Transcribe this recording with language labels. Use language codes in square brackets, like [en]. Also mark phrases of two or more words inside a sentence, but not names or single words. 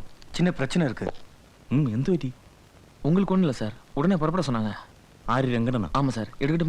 [ta] சின்ன பிரச்சனை இருக்கு. [ml] എന്ത് പറ്റി? [ta] உங்களுக்கு ஒண்ணும் இல்ல சார், உடனே புறப்பட சொன்னாங்க. [ml] ആര്? രംഗണ്ണനാ? [ta] ஆமா சார், எடுக்கட்டுமா?